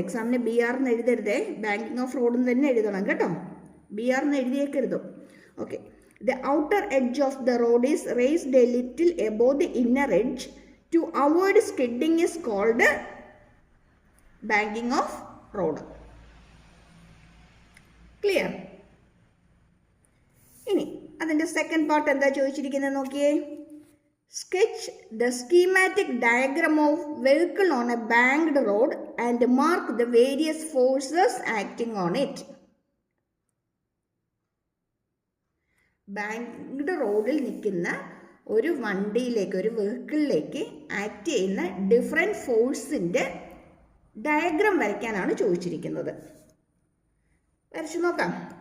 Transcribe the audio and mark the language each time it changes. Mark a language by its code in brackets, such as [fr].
[ml] എക്സാമിന് BR എന്ന് എഴുതരുതേ, banking off road എന്ന് തന്നെ എഴുതണം കേട്ടോ. BR എന്ന് എഴുതിയേക്കരുത്. [en] Okay. The outer edge of the road is raised a little above the inner edge to avoid skidding is called banking of road. Clear? [ml] ഇനി അതിൻ്റെ second part എന്താ ചോദിച്ചിരിക്കുന്നത് നോക്കിയേ. [en] Sketch the schematic diagram of vehicle on a banked road and mark the various forces acting on it. [ml] Banked റോഡിൽ നിൽക്കുന്ന ഒരു വണ്ടിയിലേക്ക്, ഒരു വെഹിക്കിളിലേക്ക് ആക്ട് ചെയ്യുന്ന ഡിഫറെൻറ്റ് ഫോഴ്സിൻ്റെ ഡയഗ്രാം വരയ്ക്കാനാണ് ചോദിച്ചിരിക്കുന്നത്. വരച്ചു നോക്കാം.